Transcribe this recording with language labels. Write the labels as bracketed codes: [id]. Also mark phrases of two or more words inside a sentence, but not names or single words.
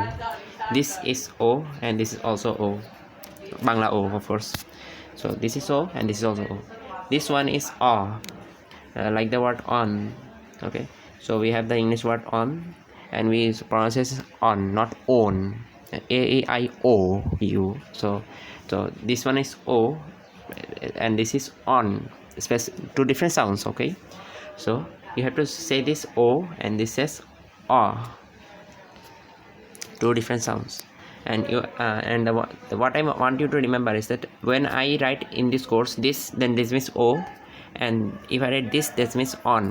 [en] This is O, and this is also O. Bangla O, of course. So this is O, and this is also O. This one is A, like the word on. Okay, so we have the English word on, and we pronounce it on, not own. A-E-I-O-U. So this one is O, and this is on. Two different sounds. Okay, so you have to say this O, and this says A. Two different sounds. And you what I want you to remember is that when I write in this course this, then this means O, and if I write this means on.